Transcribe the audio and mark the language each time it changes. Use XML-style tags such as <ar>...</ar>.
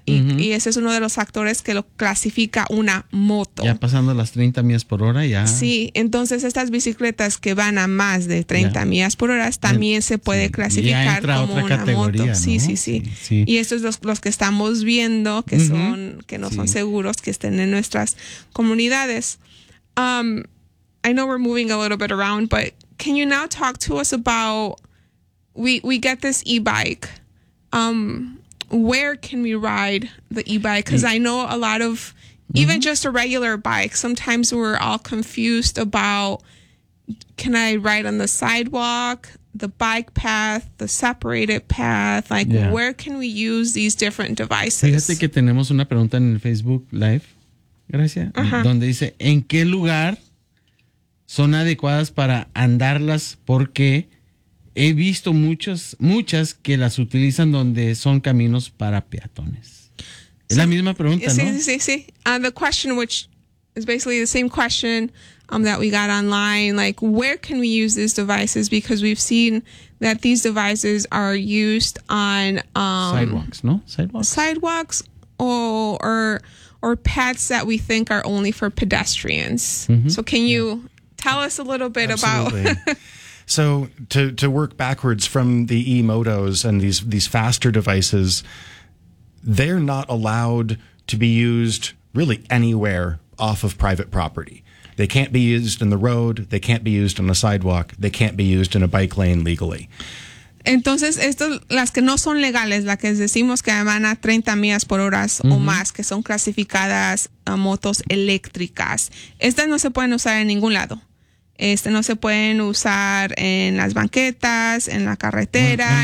<es>Y, uh-huh. y ese es uno de los factores que lo clasifica una moto. Ya pasando las 30 millas por hora, ya. Sí, entonces estas bicicletas que van a más de 30 ya. millas por hora también se puede sí. clasificar como una moto. ¿No? Sí, sí, sí, sí. Y estos son los que estamos viendo que uh-huh. son, que no sí. son seguros, que estén en nuestras comunidades.</es> <en>I know we're moving a little bit around, but can you now talk to us about we get this e-bike. Where can we ride the e-bike? Because I know a lot of mm-hmm. even just a regular bike, sometimes we're all confused about, can I ride on the sidewalk, the bike path, the separated path, like yeah. where can we use these different devices?</en> <es>Fíjate que tenemos una pregunta en el Facebook Live. Gracias. Uh-huh. Donde dice, ¿en qué lugar son adecuadas para andarlas? Porque he visto muchas que las utilizan donde son caminos para peatones. Es la misma pregunta, sí, ¿no? Sí, sí, sí.</es> <en>The question, which is basically the same question that we got online, like, where can we use these devices? Because we've seen that these devices are used on... sidewalks, ¿no? Sidewalks. Sidewalks or paths that we think are only for pedestrians. Mm-hmm. So can you tell us a little bit Absolutely. About... So to work backwards from the e-motos and these faster devices, they're not allowed to be used really anywhere off of private property. They can't be used in the road. They can't be used on a sidewalk. They can't be used in a bike lane legally.</en> <es>Entonces, esto, las que no son legales, las que decimos que van a 30 millas por hora uh-huh. o más, que son clasificadas a motos eléctricas, estas no se pueden usar en ningún lado. No se pueden usar en las banquetas, en la carretera,</es>